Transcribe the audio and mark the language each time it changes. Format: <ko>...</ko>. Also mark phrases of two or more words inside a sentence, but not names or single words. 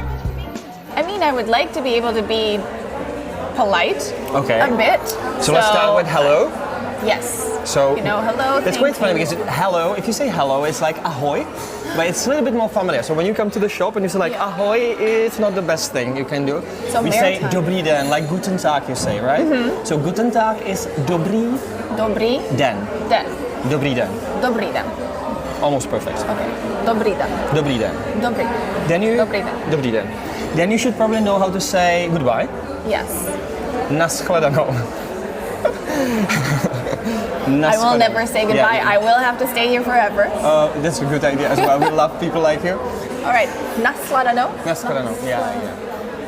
<en>I mean, I would like to be able to be polite a bit. So let's start with hello. Yes. So hello. That's quite funny because hello, if you say hello, it's like ahoy, but it's a little bit more familiar. So when you come to the shop and you say like ahoy, it's not the best thing you can do. So we say</en> <cs>dobrý den,</cs> <en>like</en> <de>guten tag</de> <en>you say, right? Mm-hmm. So</en> <de>guten tag</de> <en>is</en> <cs>dobrý den. Dobrý den. Dobrý den.</cs> <en>Almost perfect.</en> <cs>Okay. Dobrý den. Dobrý den. Dobrý.</cs> <en>Then you</en> <cs>Dobrý den. Dobrý den.</cs> <en>Then you should probably know how to say goodbye. Yes.</en> <cs>Naschledanou.</cs> <en>I will never say goodbye. Yeah. I will have to stay here forever. That's a good idea as well. We love people like you. All right.</en> <cs>Naschledanou. Naschledanou.</cs> <en>Yeah.</en>